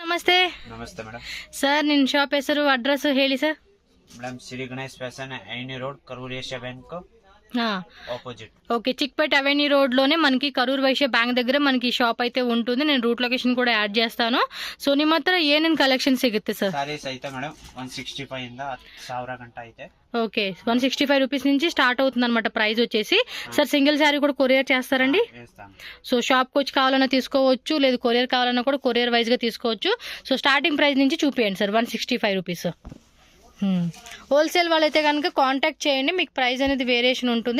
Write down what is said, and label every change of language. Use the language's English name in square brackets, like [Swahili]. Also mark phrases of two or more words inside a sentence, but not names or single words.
[Kannada] ನಮಸ್ತೆ. ನಮಸ್ತೆ ಮೇಡಮ್. ಸರ್ ನಿನ್ನ ಶಾಪ್ ಹೆಸರು ಅಡ್ರೆಸ್ ಹೇಳಿ ಸರ್. ಮೇಡಮ್ ಶ್ರೀ ಗಣೇಶ್ ಫ್ಯಾಷನ್ ಐನಿ రోడ్ కరూర్ ఏషియా బ్యాంక్ ఆపోజిట్. [Telugu] ఓకే, చిక్పేట్ అవెన్యూ రోడ్ లోనే మనకి కరూర్ వైశ్య బ్యాంక్ దగ్గర మనకి షాప్ అయితే ఉంటుంది. నేను రూట్ లొకేషన్ కూడా యాడ్ చేస్తాను. [Kannada] ಸೊ ನಿಮ್ಮ ಹತ್ರ ಏನೇನು ಕಲೆಕ್ಷನ್ ಸಿಗುತ್ತೆ ಸರ್? ಸಾರೀಸ್ ಐತೆ ಮೇಡಮ್ 165 ಇಂದ 1000 ಗಂಟ ಐತೆ. [Telugu] ఓకే, 165 రూపీస్ నుంచి స్టార్ట్ అవుతుంది అనమాట ప్రైస్ వచ్చేసి. సార్ సింగిల్ శారీ కూడా కొరియర్ చేస్తారండి? సో షాప్కి వచ్చి కావాలన్నా తీసుకోవచ్చు, లేదు కొరియర్ కావాలన్నా కూడా కొరియర్ వైజ్గా తీసుకోవచ్చు. [English] so starting price [Telugu] నుంచి చూపించండి సార్. 165 రూపీస్. హోల్సేల్ వాళ్ళైతే కనుక కాంటాక్ట్ చేయండి, మీకు ప్రైస్ అనేది వేరియేషన్ ఉంటుంది.